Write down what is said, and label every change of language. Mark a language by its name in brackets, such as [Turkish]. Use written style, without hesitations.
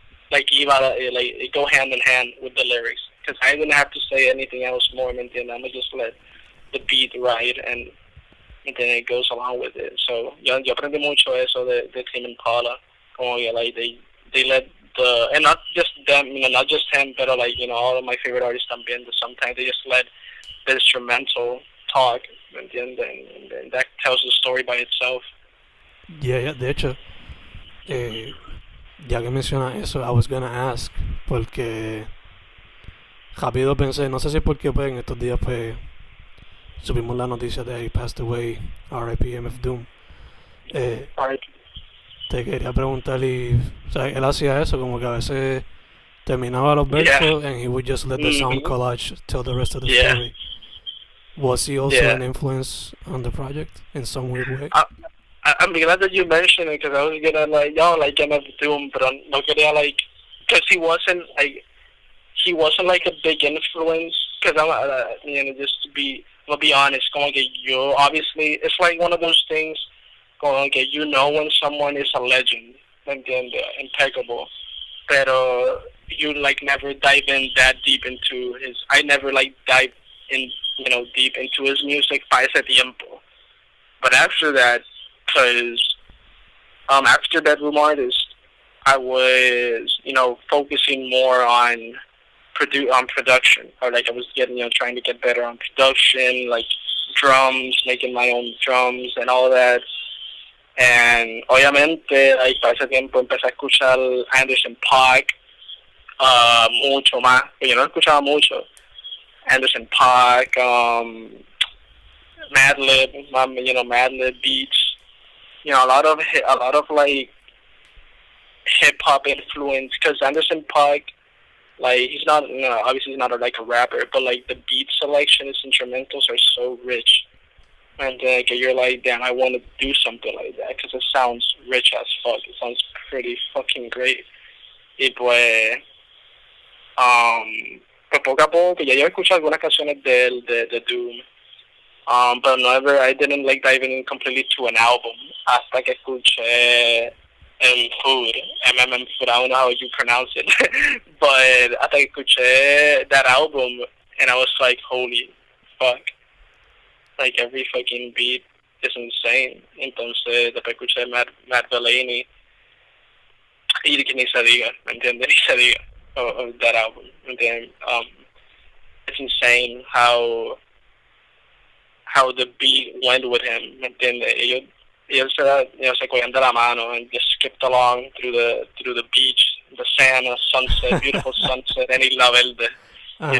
[English] like it go hand in hand with the lyrics. Because I didn't have to say anything else more, [Spanish] ¿me entiendes? [English] I'm gonna just let the beat ride and then it goes along with it. [Spanish] So yo aprendí mucho eso de Tame Impala. Como que [English] like they let and not just them, not just him, but like all of my favorite artists también. Sometimes they just let the instrumental talk, and then that tells the story by itself. [Spanish] Yeah, de hecho, ya que mencionas eso, [English] I was gonna ask, [Spanish] porque rápido pensé, no sé si porque pues en estos días pues subimos la noticia de [English] he passed away, [Spanish] R.I.P. MF Doom. [English] Right. [Spanish] Te quería preguntar y, o sea, él hacía eso, como que a veces terminaba los versos [English] and he would just let the sound collage tell the rest of the story. Was he also an influence on the project in some weird way? I'm glad that you mentioned it because I was gonna like MF Doom, but [Spanish] no quería [English] because he wasn't like a big influence. Because I'm just to be, I'll be honest, [Spanish] como que yo [English] obviously it's like one of those things. [Spanish] Como que [English] when someone is a legend, impeccable, pero you like never dive in that deep into his. I never like dive in deep into his music [Spanish] para ese tiempo. [English] But after that, because after Bedroom Artist, I was focusing more on production, or like I was trying to get better on production, like drums, making my own drums and all that. [Spanish] And obviamente, like para ese tiempo empecé a escuchar Anderson .Paak mucho más, pero yo no escuchaba mucho. [English] Anderson .Paak, Madlib, Madlib beats, a lot of like hip hop influence. Because Anderson .Paak, like he's not, obviously he's not like a rapper, but like the beat selection, his instrumentals are so rich, and you're like, damn, I want to do something like that because it sounds rich as fuck. It sounds pretty fucking great. [Spanish] Y pues, pues poco a poco, ya yo escuché algunas canciones de Doom. [English] But never, I didn't like diving in completely to an album [Spanish] hasta que escuché [English] Food, Food, I don't know how you pronounce it, but hasta que escuché that album and I was like, holy fuck, like every fucking beat is insane. [Spanish] Entonces después escuché Matt Delaney y que ni se diga, ¿me entiendes? Ni se diga [English] of that album. And then it's insane how the beat went with him, [Spanish] ¿me entiendes? Ellos se cogían de la mano [English] and just skipped along through the beach, the sand, the sunset, beautiful sunset, and Isla Verde.